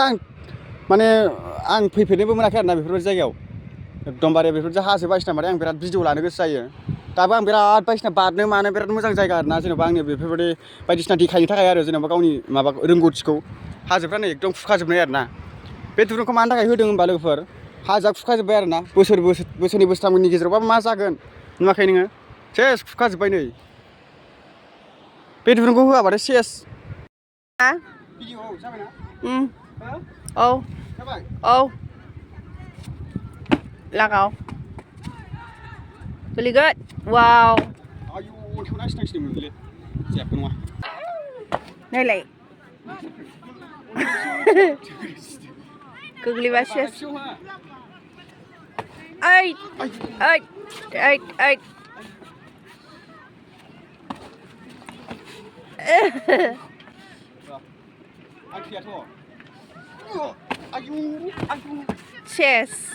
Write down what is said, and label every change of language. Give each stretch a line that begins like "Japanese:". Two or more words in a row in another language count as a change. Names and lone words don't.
Bodo: माने आं फैफेरनोबो मोनाखै आरोना बेफोरबायदि जायगायाव एकदमबारे बेफोरबायदि हाजो बायदिसिना माने आं बिराद भिडिअ लानो गोसो जायो दाबो आं बिराद बायदिसिना बारनो मानो बिराद मोजां जायगा आरोना जेनेबा आंनि बेफोरबायदि बायदिसिना देखायनो थाखाय आरो जेनेबा गावनि माबा रोंगौथिखौ हाजोफ्रा नै एकदम खुरखाजोबनाय आरोना बे दुरुंखौ मानि थाखाय होदों होनबा लोगोफोर हाजोआ खुरखाजोब्बाय आरोना बोसोरनै बोसोरथामनि गेजेरावबा मा जागोन नुवाखै नोङो सेस खुरखाजोब्बाय नै बे दुरुंखौ होआबाथाय सेस भिडिअ जाबायना Oh. जाबाय Oh. Lakaw.
English: Really good. Wow.
Bodo: आयु अन्थाइखौ नायसिनांसिनोमोनलै जायाखै नङा नायलाय गोग्लैबा सेस ओइ ओइ ओइ ओइ सेस